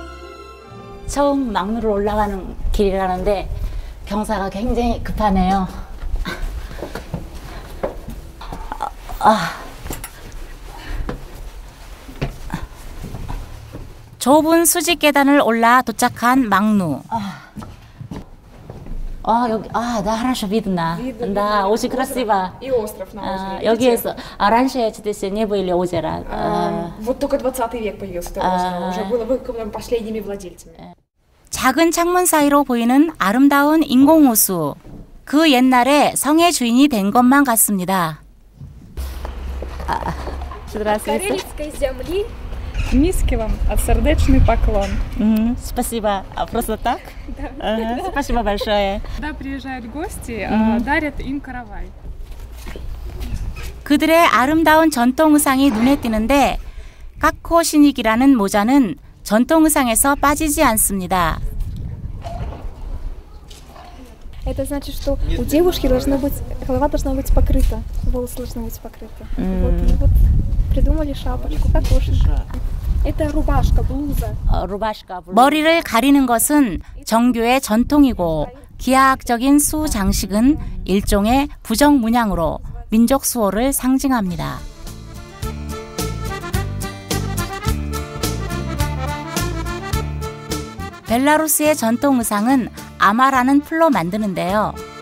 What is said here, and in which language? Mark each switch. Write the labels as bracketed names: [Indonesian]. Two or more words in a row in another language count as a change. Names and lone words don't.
[Korean] 처음 막루로 올라가는 길이라는데 경사가 굉장히 급하네요. 좁은 수직 계단을 올라 도착한 막루. 여기, [Russian] да, хорошо видно. Да, очень красиво. И остров на озере. 여기에서, раньше здесь не были озера. Вот только 20 век появился этот остров, уже было выкопано последними владельцами. [Korean] 작은 창문 사이로 보이는 아름다운 인공호수. 그 옛날에 성의 주인이 된 것만 같습니다. [Russian] Карелицкой земли. Низкий вам сердечный поклон. Спасибо. Просто так? Да. Спасибо большое. Когда приезжают гости, дарят им каравай. [Korean] 그들의 아름다운 전통 의상이 눈에 띄는데 까코시닉이라는 모자는 전통 의상에서 빠지지 않습니다. [Russian] Это значит, что у девушки голова должна быть покрыта, волосы должны быть покрыты. Вот придумали шапочку, кокошник. Это рубашка, блуза. [Korean] 머리를 가리는 것은 정교의 전통이고 기하학적인 수 장식은 일종의 부정 문양으로 민족 수호를 상징합니다. 벨라루스의 전통 의상은 아마라는 풀로 만드는데요.